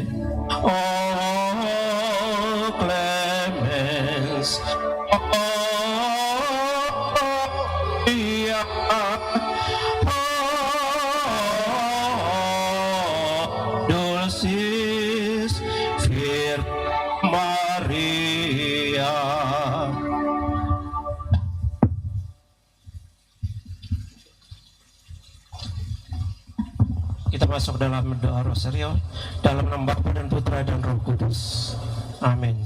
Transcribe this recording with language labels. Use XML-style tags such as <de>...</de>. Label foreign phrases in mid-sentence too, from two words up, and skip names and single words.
<la>O clemens, o pia, o dulcis Vir Maria.</la> <id>Kita masuk dalam doa rosario dalam nama Bapa dan Putra dan Roh Kudus. Amin.</id>